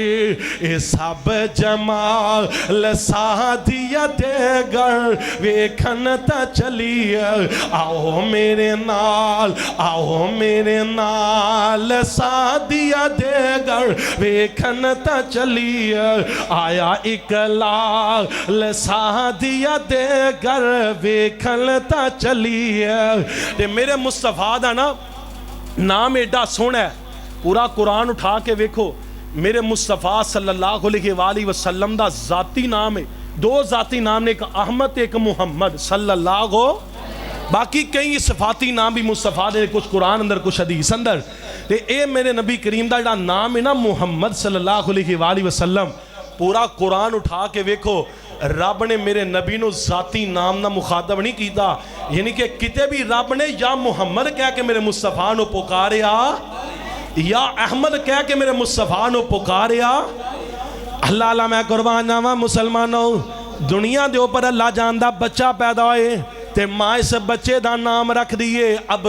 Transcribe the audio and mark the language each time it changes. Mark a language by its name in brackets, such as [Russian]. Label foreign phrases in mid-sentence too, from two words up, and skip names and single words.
[Punjabi] یہ سب جمال سعدیہ دے گھر ویکھن تاں چلیے، آؤ میرے نال، آؤ میرے نال سعدیہ دے گھر ویکھن تاں چلیے. آیا اک لال سعدیہ دے گھر ویکھن تاں چلیے. تے میرے مصطفیٰ دا نا نام ایڈا سوہنا ہے، پورا قرآن اٹھا کے ویکھو میرے مصطفیٰ [Arabic] صلى الله عليه وسلم [Punjabi] دا ذاتی نام ہے، دو ذاتی نام نے، اک احمد اک محمد صلی اللہ, باقی کئی صفاتی نام بھی مصطفیٰ دے، کجھ قرآن اندر کجھ حدیث اندر. تے اے میرے نبی کریم دا جیہڑا نام ہے نا محمد [Arabic] صلى الله عليه وسلم, [Punjabi] پورا قرآن اٹھا کے ویکھو رب نے میرے نبی نوں ذاتی نام نا مخاطب نہیں کیا، یعنی کہ کتے بھی رب نے یا محمد کہہ کے میرے مصطفیٰ نوں پکاریا یا احمد کہہ کے میرے مصطفیٰ نوں پکاریا. اللہ اللہ میں قربان جاواں مسلمانو، دنیا کے اوپر اللہ جاندا بچہ پیدا ہووے تے ماں اس بچے کا نام رکھ